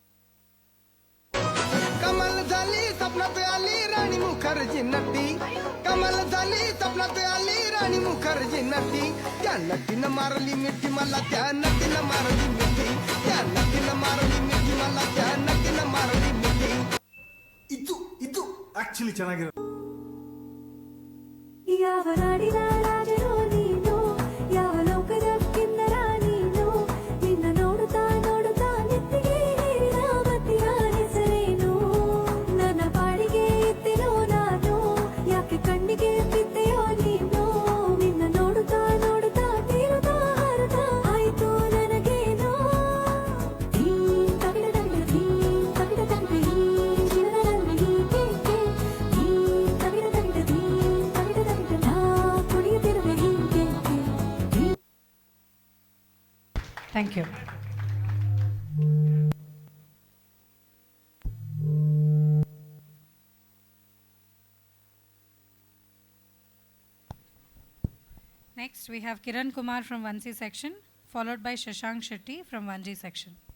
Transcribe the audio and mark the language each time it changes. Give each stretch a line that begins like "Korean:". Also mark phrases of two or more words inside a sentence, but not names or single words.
Marathi: कमल झाली स्वप्नात आली राणी मुखर्जी नटी कमल झाली स्वप्नात आली राणी मुखर्जी नटी त्या नटीनं मारली मिठी मला त्या नटीनं मारली मिठी त्या नटीनं मारली मिठी मला त्या नटीनं मारली मिठी
Kannada: ಇದು ಇದು ಆಕ್ಚುಲಿ ಚೆನ್ನಾಗಿರೋ ಯಾವ ನಾಡಿನ ರಾಜನೋ ನೀನು ಯಾವ ಲೋಕದ ಕಿನ್ನರ ನೀನು ನಿನ್ನ ನೋಡುತ್ತಾ ನೋಡುತ್ತಾ ನೆತ್ತಿಗೆ ನೀರಿನ ಬತ್ತಿಯ ಹೆಸರೇನು ನನ್ನ ಪಾಡಿಗೆ ಇತ್ತೆನೋ ನಾನು ಯಾಕೆ ಕಣ್ಣಿಗೆ ಬಿದ್ದೆಯೋ ನೀನು ನಿನ್ನ ನೋಡುತ್ತಾ ನೋಡುತ್ತಾ ತೀರುತ್ತಾ ಹಾರುತ್ತಾ ಆಯ್ತು ನನಗೇನೋ ಧೀಮ್ ತಗಿಡ ತಗಿಡ ಧೀಮ್ ತಗಿಡ ತಗಿಡ ಹೀ ಶಿವನಲ್ಲಿ ಹೀಗೆ ಧೀಮ್ ತಗಿಡ ತಗಿಡ ಧೀಮ್ ತಗಿಡ ತಗಿಡ ನಾ ಕುಣಿಯುತ್ತಿರುವೆ ಹೀಗೆ
English: Thank you. Next, we have Kiran Kumar from 1C section, followed by Shashank Shetty from 1G section.